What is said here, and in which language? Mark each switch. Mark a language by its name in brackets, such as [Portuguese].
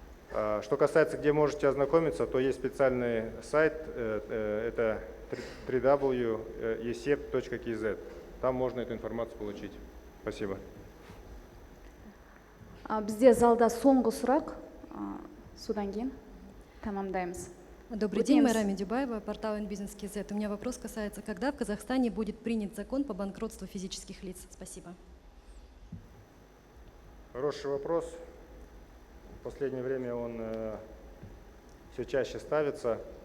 [Russian] Что касается, где можете ознакомиться, то есть специальный сайт, это www.esep.kz. Там можно эту информацию получить. Спасибо. [Kazakh] Бізде залда соңғы сұрақ, содан кейін тамамдаймыз. [Russian] Добрый день, Майра Медюбаева, портал InBusiness.kz. У меня вопрос касается, когда в Казахстане будет принят закон по банкротству физических лиц? Спасибо. Хороший вопрос. В последнее время он все чаще ставится.